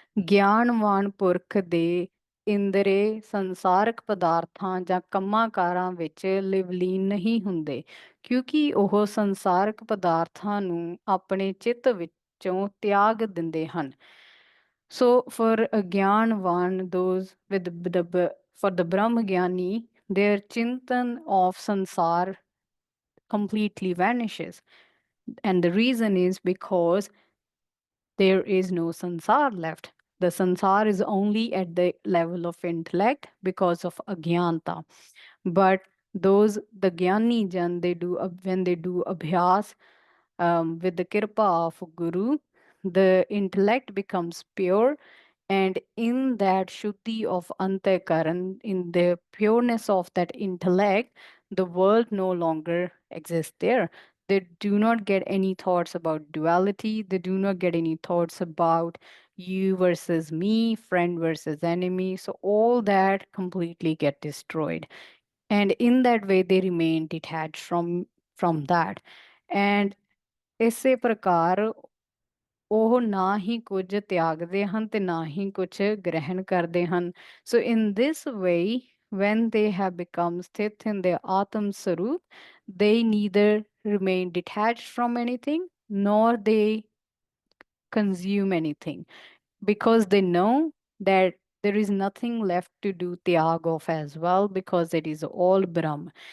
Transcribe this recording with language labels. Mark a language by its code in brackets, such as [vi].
[pa] ਗਿਆਨਵਾਨ ਪੁਰਖ ਦੇ ਇੰਦਰੇ ਸੰਸਾਰਕ ਪਦਾਰਥਾਂ ਜਾਂ ਕੰਮਾਂ ਕਾਰਾਂ ਵਿੱਚ ਲਿਵਲੀਨ ਨਹੀਂ ਹੁੰਦੇ, ਕਿਉਂਕਿ ਉਹ ਸੰਸਾਰਕ ਪਦਾਰਥਾਂ ਨੂੰ ਆਪਣੇ ਚਿੱਤ ਵਿੱਚੋਂ ਤਿਆਗ ਦਿੰਦੇ ਹਨ. [en] So for a Gyanvan, those with for the Brahmagyani, their chintan of sansar completely vanishes. And the reason is because there is no sansar left. The sansar is only at the level of intellect because of agyanta. But the Gyani Jan, when they do abhyas with the kirpa of Guru, the intellect becomes pure, and in that Shuddhi of Antakaran, in the pureness of that intellect, the world no longer exists there. They do not get any thoughts about duality. They do not get any thoughts about you versus me, friend versus enemy. So all that completely get destroyed. And in that way, they remain detached from that. [pa] And ਇਸੇ ਪ੍ਰਕਾਰ ਉਹ ਨਾ ਹੀ ਕੁਝ ਤਿਆਗਦੇ ਹਨ ਤੇ ਨਾ ਹੀ ਕੁਝ ਗ੍ਰਹਿਣ ਕਰਦੇ ਹਨ. [en] So in this way, when they have become sthit in their Atam Sarup, they neither remain detached from anything nor they consume anything, because they know that there is nothing left to do tyag of as well, because it is all Brahm.